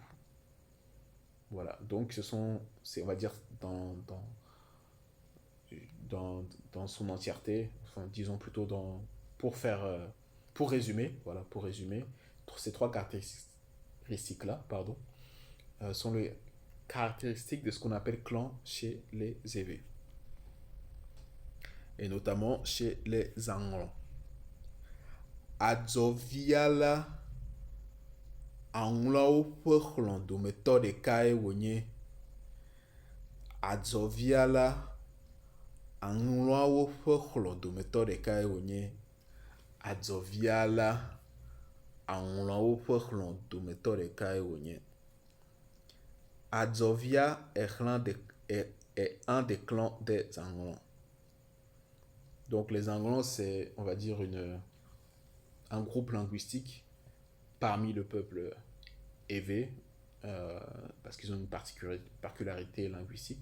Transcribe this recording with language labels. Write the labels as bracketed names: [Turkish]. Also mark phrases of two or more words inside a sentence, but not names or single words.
[French] Voilà, donc on va dire, dans, dans son entièreté, enfin, disons plutôt pour résumer, voilà, pour résumer, ces trois caractéristiques-là, pardon, sont les caractéristiques de ce qu'on appelle clan chez les Evé, et notamment chez les Anglo. [Ewe] Adzoviala Anglowo ƒe xlɔ̃dometɔ ɖekae wònye adzɔviala Angloawo ƒe xlɔ̃dometɔ ɖekae wònye adzɔviala Angloawo ƒe xlɔ̃dometɔ ɖekae wònye. [French] Adzɔvia est un des clans des Anglons. Donc les Anglons, c'est, on va dire, un groupe linguistique parmi le peuple Evé, parce qu'ils ont une particularité linguistique.